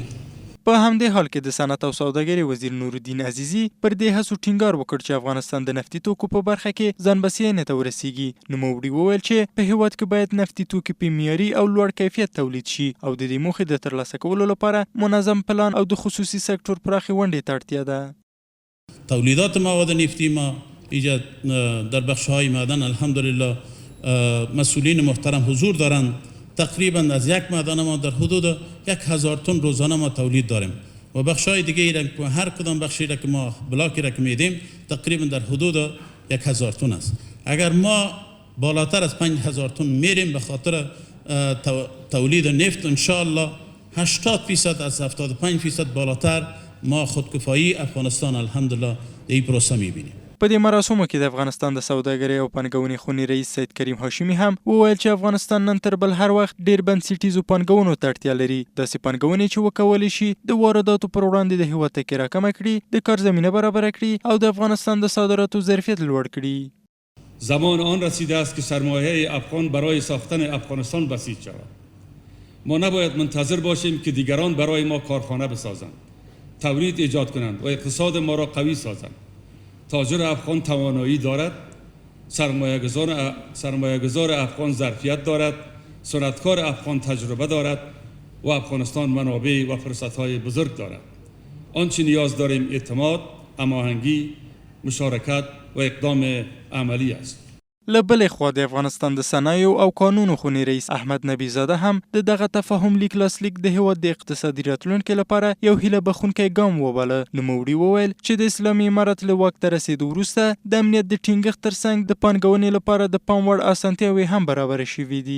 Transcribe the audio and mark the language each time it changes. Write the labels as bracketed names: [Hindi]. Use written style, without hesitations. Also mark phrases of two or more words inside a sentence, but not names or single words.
[Pashto] په همدې حال کې د صنعت او سوداګرۍ وزیر نورالدین عزیزي پر دې هڅو ټینګار وکړ چې افغانستان د نفتي توکو په برخه کې ځان بسیاینې ته ورسیږي. نوموړي وویل چې په هیواد کې باید نفتي توکي په معیاري او لوړ کیفیت تولید شي او د دې موخې د ترلاسه کولو لپاره منظم پلان او د خصوصي سکتور پراخې ونډې ته اړتیا ده. [Persian] تولیدات مواد نفتی ما ایجاد در بخش‌های معدن الحمدلله مسئولین محترم حضور دارند. تقریبا از یک معدن ما در حدود 1000 تن روزانه ما تولید داریم و بخش‌های دیگه را هر کدام بخشی را که ما بلاکی را که میدیم تقریبا در حدود 1000 تن است. اگر ما بالاتر از 5000 تن میریم به خاطر تولید نفت [Arabic] ان شاء الله [Persian] 80% از 75% بالاتر ما خودکفایی افغانستان الحمدلله در این پروسه میبینیم. [Pashto] په دې مراسمو کې د افغانستان د سوداګرۍ او پانګونې خونې رئیس سید کریم هاشمي هم وویل چې افغانستان نن تر بل هر وخت ډیر بنسټیزو پانګونو ته اړتیا لري. داسې پانګونې چې وکولی شي د وارداتو پر وړاندې د هیواد تکیه راکمه کړي، د کار زمینه برابره کړي او د افغانستان د صادراتو ظرفیت لوړ کړي. [Persian] زمان آن رسیده است که سرمایه افغان برای ساختن افغانستان بسیج شود. ما نباید منتظر باشیم که دیگران برای ما کارخانه بسازند، تولید ایجاد کنند و اقتصاد ما را قوی سازند. تاجر افغان توانایی دارد، سرمایه‌گذار افغان ظرفیت دارد، صنعتکار افغان تجربه دارد و افغانستان منابع و فرصت‌های بزرگ دارد. آنچه نیاز داریم اعتماد، هماهنگی، مشارکت و اقدام عملی است. [Pashto] له بلې خوا د افغانستان د صنایعو او قانونو خونې رئیس احمد نبیزاده هم د دغه تفاهم لیک لاسلیک د هیواد د اقتصادي راتلونکي لپاره یو هیله بخښونکی ګام وباله. نوموړي وویل چې د اسلامي امارت له واک ته رسېدو وروسته د امنیت د ټینګښت ترڅنګ د پانګونې لپاره د پام وړ اسانتیاوې هم برابرې شوي دي.